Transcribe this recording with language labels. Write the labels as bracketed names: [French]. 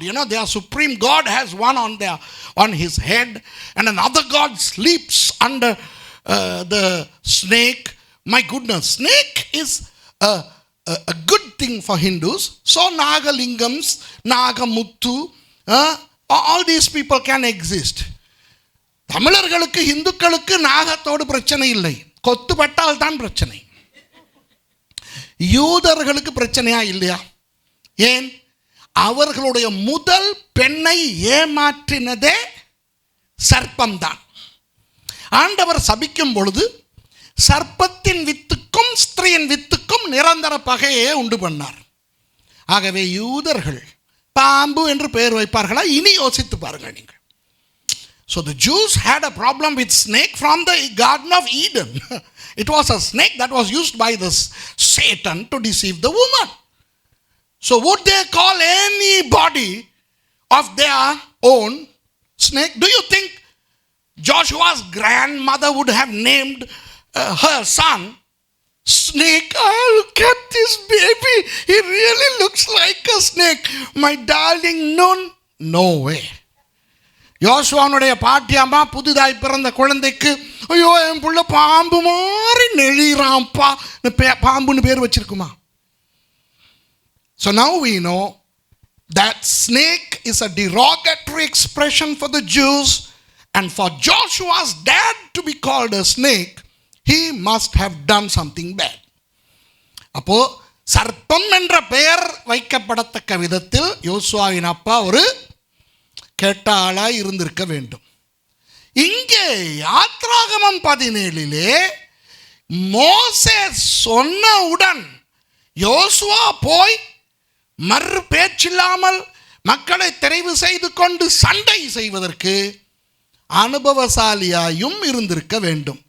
[English] You know, their supreme God has one on his head, and another God sleeps under the snake. My goodness, snake is a good thing for Hindus. So Nagalingams, Nagamuttu, all these people can exist. [Tamil] தமிழர்களுக்கு, இந்துக்களுக்கு நாகத்தோடு பிரச்சனை இல்லை, கொத்துப்பட்டால் தான் பிரச்சனை. யூதர்களுக்கு பிரச்சனையா இல்லையா? ஏன்? அவர்களுடைய முதல் பெண்ணை ஏமாற்றினதே சர்ப்பம்தான். ஆண்டவர் சபிக்கும் பொழுது சர்ப்பத்தின் வித்துக்கும் ஸ்திரீயின் வித்துக்கும் நிரந்தர பகையே உண்டு பண்ணார். ஆகவே யூதர்கள் பாம்பு என்று பெயர் வைப்பார்களா? இனி யோசித்து பாருங்கள் நீங்கள். [English] So the Jews had a problem with snake from the Garden of Eden. It was a snake that was used by this Satan to deceive the woman. So would they call anybody of their own snake? Do you think Joshua's grandmother would have named her son Snake? Oh, look at this baby. He really looks like a snake. My darling Nun. No way. [Tamil] யோசுவானுடைய பாட்டியம்மா புதிதாய் பிறந்த குழந்தைக்கு ஐயோ என் புள்ள பாம்பு மாதிரி நெளிறான்ப்பா பாம்புன்னு பேர் வச்சிருக்குமா? [English] So now we know that snake is a derogatory expression for the Jews, and for Joshua's dad to be called a snake, he must have done something bad. [Tamil] அப்போ சர்ப்பம் என்ற பெயர் வைக்கப்படத்தக்க விதத்தில் யோசுவாவின் அப்பா ஒரு கெட்ட ஆளாய் இருந்திருக்க வேண்டும். இங்கே யாத்ராகமம் 17 மோசே சொன்னவுடன் யோசுவா போய் மறு பேச்சில்லாமல் மக்களை தெரிவு செய்து கொண்டு சண்டை செய்வதற்கு அனுபவசாலியாயும் இருந்திருக்க வேண்டும்.